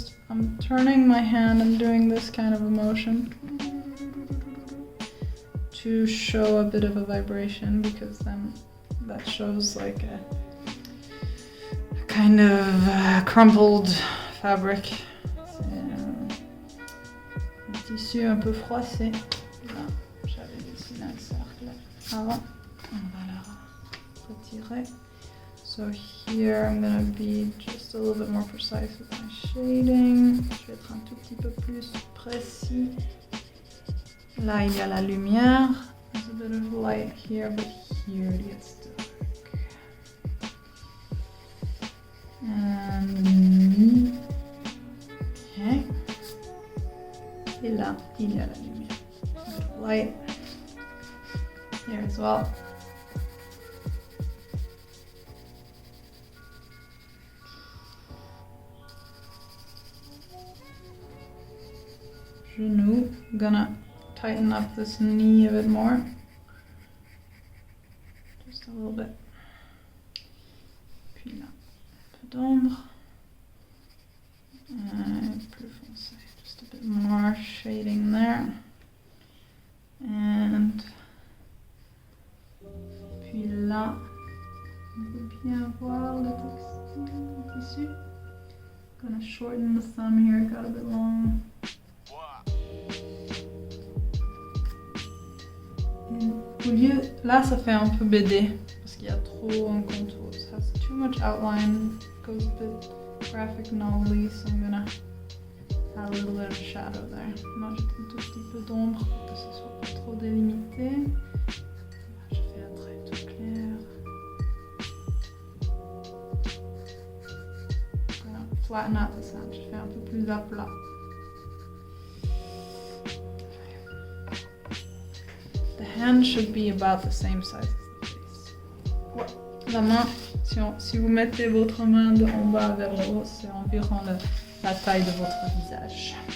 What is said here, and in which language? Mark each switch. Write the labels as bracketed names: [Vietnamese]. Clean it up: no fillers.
[English] I'm turning my hand and doing this kind of a motion to show a bit of a vibration, because then that shows like a kind of crumpled fabric. [French] C'est un tissu un peu froissé. Là, j'avais dessiné un cercle avant. On va la retirer. [English] So here I'm going to be just a little bit more precise with my shading. [French] Je vais être un tout petit peu plus précis. Là, il y a la lumière. [English] There's a bit of light here, but here it gets dark. And okay. [French] Et là, il y a la lumière. [English] A bit of light here as well. Genou. I'm gonna tighten up this knee a bit more. Just a little bit. [French] Puis là, un peu d'ombre. Plus foncé. [English] Just a bit more shading there. [French] And puis là, on peut bien voir le textile, le tissu. [English] Gonna shorten the thumb here, it got a bit long. [French] Au lieu, là ça fait un peu BD parce qu'il y a trop un contour. [English] It has too much outline, goes a bit graphic novel-y, so I'm gonna add a little bit of shadow there. [French] Moi j'ai un tout petit peu d'ombre pour que ce soit pas trop délimité. Là, je fais un trait tout clair. Voilà, [English] flatten out the sound, [French] je fais un peu plus à plat. [English] The hand should be about the same size as the face. [French] Ouais. La main, si vous mettez votre main de en bas vers le haut, c'est environ la taille de votre visage.